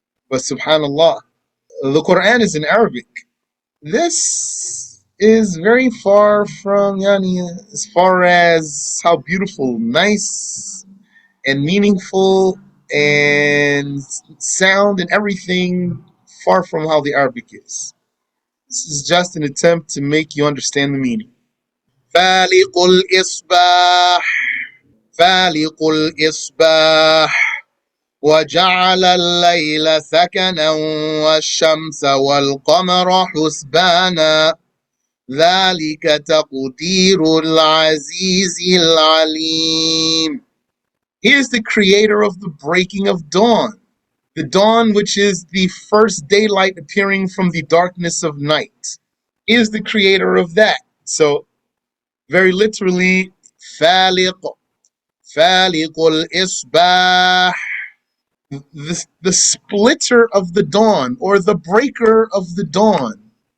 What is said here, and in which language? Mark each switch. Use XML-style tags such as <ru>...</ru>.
<en>But subhanallah, the Quran is in Arabic. This is very far from as far as how beautiful, nice, and meaningful and sound and everything, far from how the Arabic is. This is just an attempt to make you understand the meaning.</en> <ar>فالق الإصباح فالق الإصباح وجعل الليل سكنا والشمس والقمر حسبانا ذلك تقدير العزيز العليم.</ar> <en>He is the creator of the breaking of dawn, the dawn which is the first daylight appearing from the darkness of night. He is the creator of that. So, very literally,</en> <ar>فالق الإصباح,</ar> <en>the splitter of the dawn or the breaker of the dawn.</en>